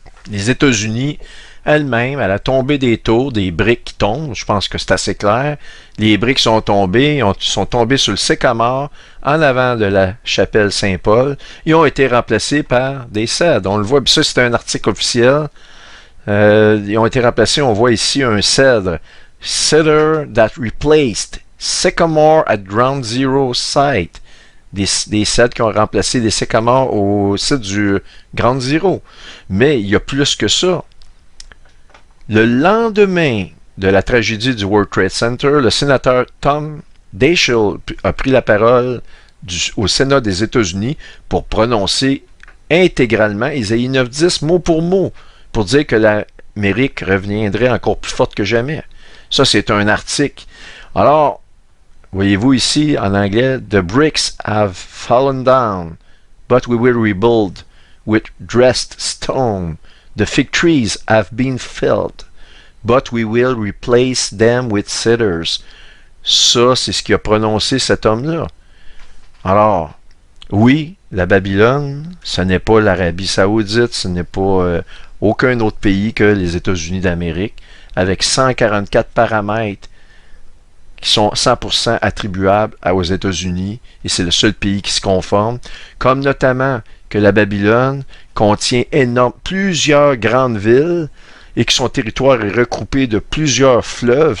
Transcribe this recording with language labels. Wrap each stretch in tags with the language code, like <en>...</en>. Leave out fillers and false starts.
<fr>Les États-Unis elles-mêmes, à la tombée des tours, des briques qui tombent, je pense que c'est assez clair. Les briques sont tombées sur le sycomore en avant de la chapelle Saint-Paul. Ils ont été remplacés par des cèdres. On le voit, ça c'est un article officiel. Ils ont été remplacés, on voit ici un cèdre.</fr> <en>Cedar that replaced sycamore at ground zero site.</en> <fr>Des cèdres qui ont remplacé des sycamores au site du Ground Zero. Mais il y a plus que ça. Le lendemain de la tragédie du World Trade Center, le sénateur Tom Daschle a pris la parole au Sénat des États-Unis pour prononcer intégralement Isaïe 9.10 mot pour mot, pour dire que l'Amérique reviendrait encore plus forte que jamais. Ça, c'est un article. Alors, voyez-vous ici, en anglais,</fr> <en>The bricks have fallen down, but we will rebuild with dressed stone. The fig trees have been felled, but we will replace them with cedars.</en> <fr>Ça, c'est ce qu'a prononcé cet homme-là. Alors, oui, la Babylone, ce n'est pas l'Arabie Saoudite, ce n'est pas aucun autre pays que les États-Unis d'Amérique, avec 144 paramètres qui sont 100% attribuables aux États-Unis, et c'est le seul pays qui se conforme, comme notamment que la Babylone contient plusieurs grandes villes et que son territoire est recoupé de plusieurs fleuves.</fr>